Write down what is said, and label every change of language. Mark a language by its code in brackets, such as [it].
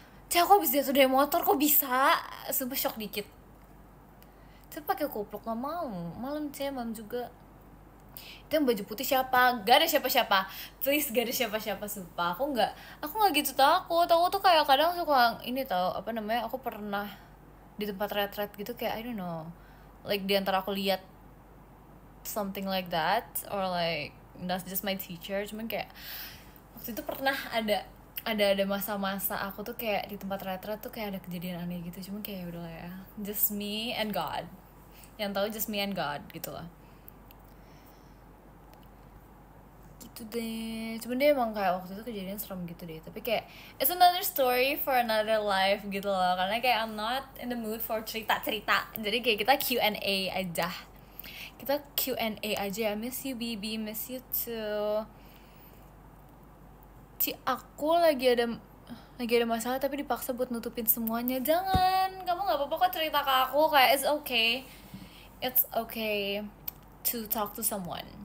[id] Cek aku habis jatuh dari motor kok bisa? Sumpah shock dikit. Tapi pakai kupluk nggak mau. Malam juga. Itu yang baju putih siapa? Gak ada siapa-siapa. Please gak ada siapa-siapa, sumpah. Aku nggak gitu takut. Aku tuh kayak kadang suka ini tau apa namanya? Aku pernah di tempat retret gitu kayak I don't know. [en] Like di antara aku lihat something like that or like that's just my teacher. [id] Cuman kayak waktu itu pernah ada masa-masa aku tuh kayak di tempat retret tuh kayak ada kejadian aneh gitu. Cuman kayak udah lah ya, just me and God. Yang tahu just me and God gitu lah. Gitu deh. Cuman dia emang kayak waktu itu kejadian serem gitu deh. [en] Tapi kayak it's another story for another life gitu loh. [id] Karena kayak I'm not in the mood for cerita-cerita. Jadi kayak kita Q&A aja. [en] Kita Q&A aja. Miss you BB, miss you too. [id] Aku lagi ada masalah tapi dipaksa buat nutupin semuanya. Jangan, kamu nggak apa-apa kok cerita ke aku. [en] Kayak it's okay to talk to someone.